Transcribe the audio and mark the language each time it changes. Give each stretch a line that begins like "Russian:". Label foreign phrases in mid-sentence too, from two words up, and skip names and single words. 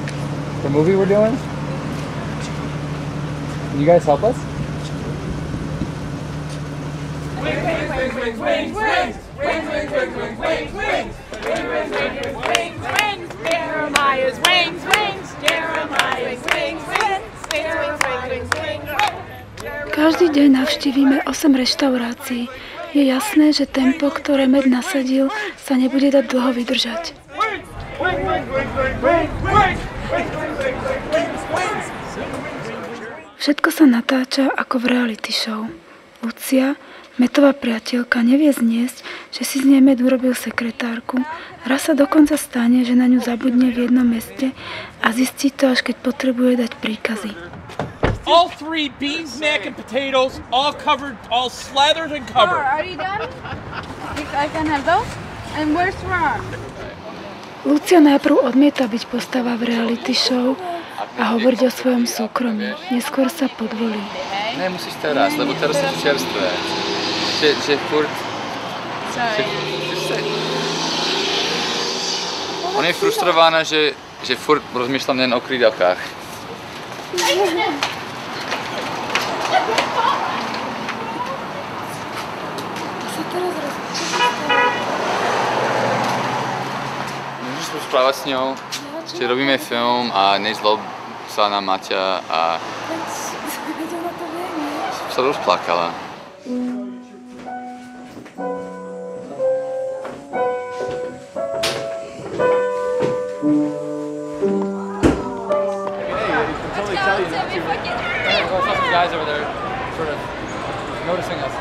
English: The movie we're doing? Can you guys help us? Jeremiah's wings, Jeremiah's wings.
Slovak: Každý deň navštívime 8 reštaurácií. Je jasné, že tempo, ktoré Med nasadil, sa nebude dať dlho vydržať. Všetko sa natáča ako v reality show. Lucia, Metová priateľka, nevie zniesť, že si z nej Med urobil sekretárku. Raz sa dokonca stane, že na ňu zabudne v jednom meste a zistí to, až keď potrebuje dať príkazy.
English: All 3 beans, mac, and potatoes, all covered, all slathered and covered. Are you done? I can have those? And where's Ron?
Slovak: Lucia najprv odmieta byť postava v reality show a hovoriť o svojom súkromí. Neskôr sa podvolí. Nemusíš teraz, lebo teraz sú čerstvé. Že furt... On je frustrovaná, že furt rozmýšľam len o krídelkách. Môžeš rozprávať s ňou, že robíme film a nezlob sa na Maťa a sa rozplakala.
English: Guys over there sort of noticing us.